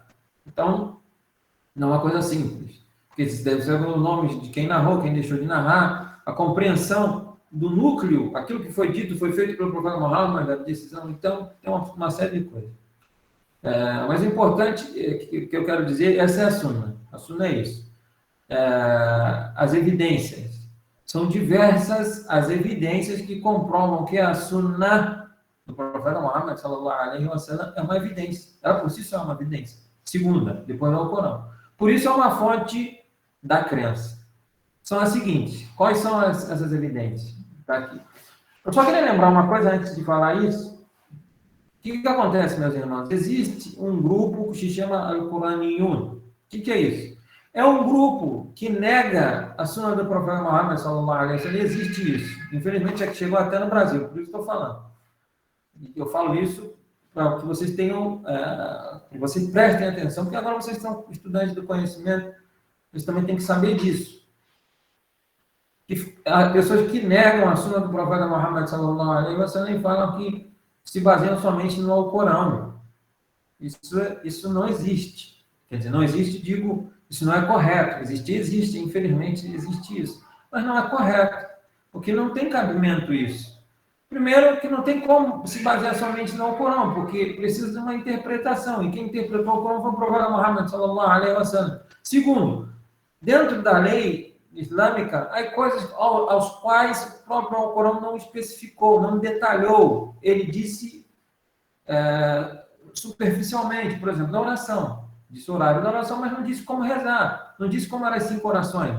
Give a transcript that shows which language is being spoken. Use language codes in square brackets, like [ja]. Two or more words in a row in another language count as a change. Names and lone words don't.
[pt] Então, não é uma coisa simples. Porque deve ser os nomes de quem narrou, quem deixou de narrar, a compreensão do núcleo, aquilo que foi dito, foi feito pelo profeta Muhammad, a decisão, então, tem uma série de coisas. Mas o importante que eu quero dizer, essa é a Sunna. A Sunna é isso. As evidências. São diversas as evidências que comprovam que a Sunna do profeta Muhammad [ar] صلى الله عليه وسلم [pt] é uma evidência. Ela por si só é uma evidência. Segunda, depois do Alcorão. Por isso é uma fonte da crença. São as seguintes. Quais são essas evidências? Está aqui. Eu só queria lembrar uma coisa antes de falar isso. O que acontece, meus irmãos? Existe um grupo que se chama Al-Quraniyun. O que é isso? É um grupo que nega a Sunna do profeta Muhammad [ar] صلى الله عليه وسلم. [pt] Existe isso. Infelizmente, é que chegou até no Brasil. Por isso estou falando. Eu falo isso para que vocês tenham, que vocês prestem atenção, porque agora vocês são estudantes do conhecimento, vocês também têm que saber disso. Há pessoas que negam a Sunna do profeta Muhammad [ar] صلى الله عليه وسلم [pt] e falam que se baseiam somente no Alcorão. Isso não existe. Quer dizer, não existe, digo, isso não é correto. Existe, infelizmente existe isso. Mas não é correto, porque não tem cabimento isso. Primeiro, que não tem como se basear somente no Alcorão, porque precisa de uma interpretação, e quem interpretou o Alcorão foi o profeta Muhammad [ar] صلى الله عليه وسلم. [pt] Segundo, dentro da lei islâmica, há coisas aos quais o próprio Alcorão não especificou, não detalhou. Ele disse superficialmente, por exemplo, da oração. Disse o horário da oração, mas não disse como rezar. Não disse como eram as 5 orações.